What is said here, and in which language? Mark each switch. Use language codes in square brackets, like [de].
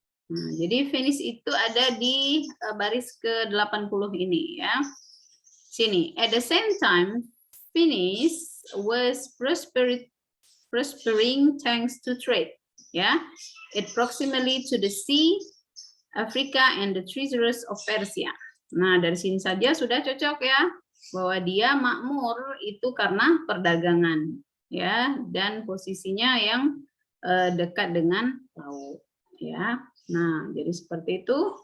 [id] Nah, jadi finish itu ada di baris ke-80 ini, ya. [en] Sini, at the same time, Venice was prospering thanks to trade. Yeah, it proximally to the sea, Africa, and the treasures of Persia. [id] Nah, dari sini saja sudah cocok ya, bahwa dia makmur itu karena perdagangan, ya, dan posisinya yang dekat dengan laut. Ya, nah, jadi seperti itu.